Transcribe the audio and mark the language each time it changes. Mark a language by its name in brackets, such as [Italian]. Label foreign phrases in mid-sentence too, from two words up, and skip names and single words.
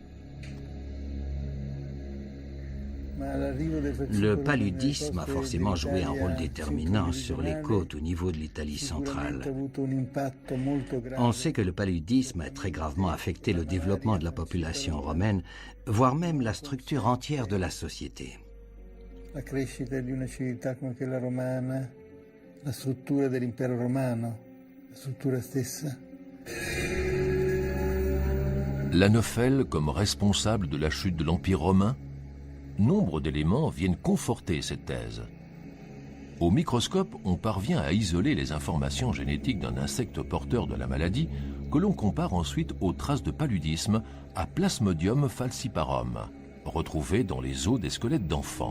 [French] Le paludisme a forcément joué un rôle déterminant sur les côtes au niveau de l'Italie centrale. On sait que le paludisme a très gravement affecté le développement de la population romaine, voire même la structure entière de la société. [Italian] La crescita di una civiltà come quella romana, la struttura dell'impero romano, la struttura stessa. [French] L'Anophèle comme responsable de la chute de l'Empire romain? Nombre d'éléments viennent conforter cette thèse. Au microscope, on parvient à isoler les informations génétiques d'un insecte porteur de la maladie que l'on compare ensuite aux traces de paludisme à Plasmodium falciparum, retrouvées dans les os des squelettes d'enfants.